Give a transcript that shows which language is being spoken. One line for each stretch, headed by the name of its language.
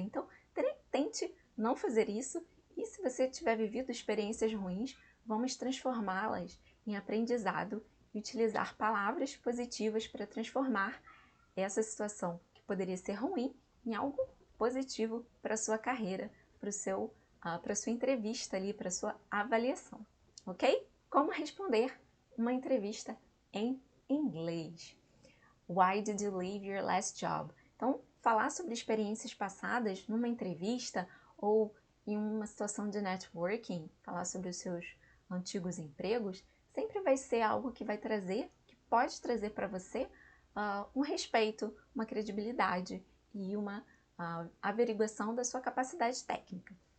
Portuguese: Então, tente não fazer isso e se você tiver vivido experiências ruins, vamos transformá-las em aprendizado e utilizar palavras positivas para transformar essa situação que poderia ser ruim em algo positivo para a sua carreira, para a sua entrevista ali, para a sua avaliação, ok? Como responder uma entrevista em inglês?
English: Why did you leave your last job?
Portuguese: Então, falar sobre experiências passadas numa entrevista ou em uma situação de networking, falar sobre os seus antigos empregos, sempre vai ser algo que vai trazer, que pode trazer para você um respeito, uma credibilidade e uma averiguação da sua capacidade técnica.